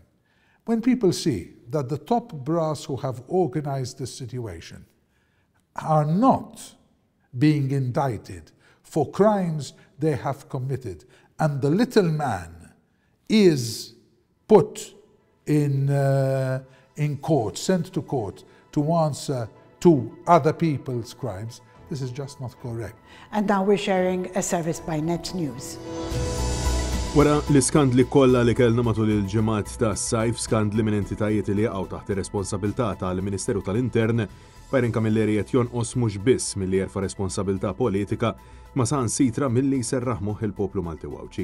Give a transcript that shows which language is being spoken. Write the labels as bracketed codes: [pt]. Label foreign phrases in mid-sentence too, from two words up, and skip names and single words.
[en] When people see that the top brass who have organized this situation are not being indicted for crimes they have committed, and the little man is put in court, sent to court to answer to other people's crimes, this is just not correct. And now we're sharing a service by Net News. [mt] Wara l-iskandli kollha li kellna matul il-ġimgħat tas-sajf, skandli minn entitajiet li jaqgħu taħt ir-responsabilità tal-Ministeru tal-Intern, Byron Camilleri qed jonqos mhux biss milli jerfa' responsabilità politika, ma saħansitra milli jserraħ moħħ il-poplu Malti Wawċi.